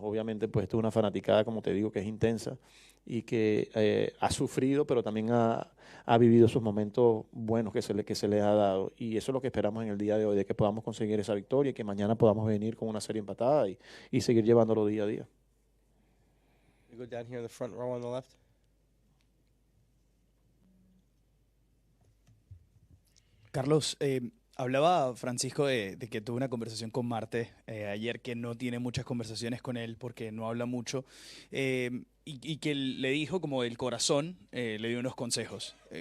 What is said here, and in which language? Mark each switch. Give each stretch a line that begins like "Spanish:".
Spanish: Obviamente, pues esto es una fanaticada, como te digo, que es intensa y que ha sufrido, pero también ha vivido esos momentos buenos que se le ha dado. Y eso es lo que esperamos en el día de hoy, de que podamos conseguir esa victoria y que mañana podamos venir con una serie empatada y seguir llevándolo día a día.
English: We go down here in the front row on the left.
Spanish: Carlos, hablaba Francisco de que tuvo una conversación con Marte ayer, que no tiene muchas conversaciones con él porque no habla mucho, y que le dijo como el corazón, le dio unos consejos.